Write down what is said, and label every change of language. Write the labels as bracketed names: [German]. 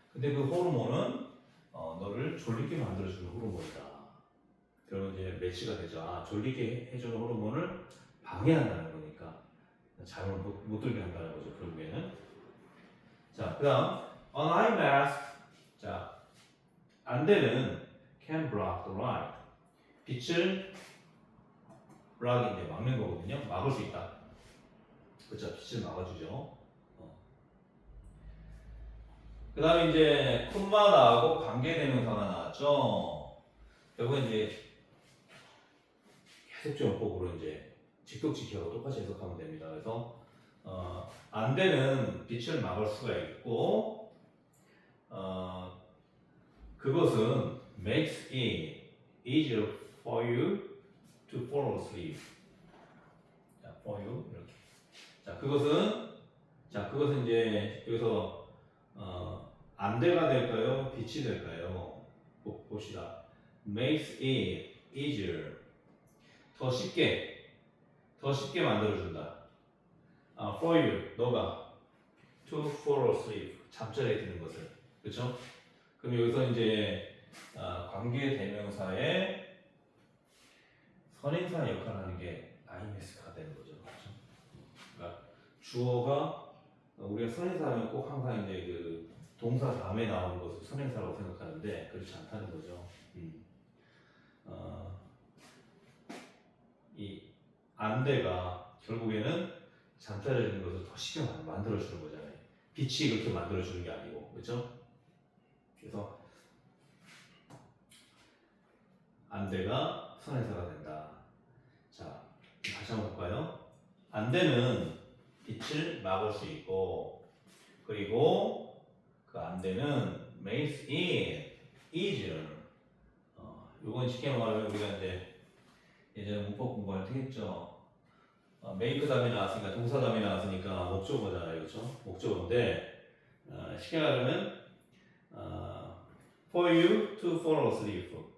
[Korean] 근데 그 호르몬은 너를 졸리게 만들어주는 호르몬이다. 그러면 이제 매치가 되죠. 아, 졸리게 해주는 호르몬을 방해한다는 거니까 잠을 못 들게 한다는 거죠, 결국에는. 자, 그 다음 an eye mask. 자, 안대는 [English] can block the light. [Korean] 빛을 block 이제 막는 거거든요. 막을 수 있다. 그렇죠, 빛을 막아주죠. 그 다음에 이제 콤마 나오고 관계대명사가 나왔죠. 결국은 이제 해석적용법으로 이제 직독직해하고 똑같이 해석하면 됩니다. 그래서 안대는 빛을 막을 수가 있고, 그것은 [English] makes it easier for you to fall asleep. [Korean] 자, [English] for you [Korean] 이렇게. 자, 그것은 이제 여기서 안대가 될까요? 빛이 될까요? 봅시다. [English] makes it easier. [Korean] 더 쉽게 만들어준다. [English] for you, [Korean] 너가 [English] to fall asleep, [Korean] 잠자리에 드는 것을. 그렇죠? 그럼 여기서 이제 관계대명사의 선행사 역할을 하는 게 IMS가 되는 거죠. 그렇죠? 그러니까 주어가 우리가 선행사하면 꼭 항상 이제 그 동사 다음에 나오는 것을 선행사라고 생각하는데 그렇지 않다는 거죠. 이 안대가 결국에는 잠자리에 드는 것을 더 쉽게 만들어주는 거잖아요. 빛이 그렇게 만들어주는 게 아니고, 그렇죠? 그래서 안대가 선행사가 된다. 자, 다시 한번 볼까요? 안대는 빛을 막을 수 있고, 그리고 그 안대는 [English] makes it easier. [Korean] 요건 쉽게 말하면 우리가 이제 예전에 문법 공부할 때 했죠. make 다음에 나왔으니까 동사 다음에 나왔으니까 목적어잖아요, 그렇죠? 목적어인데 쉽게 말하면 [English] for you to fall asleep.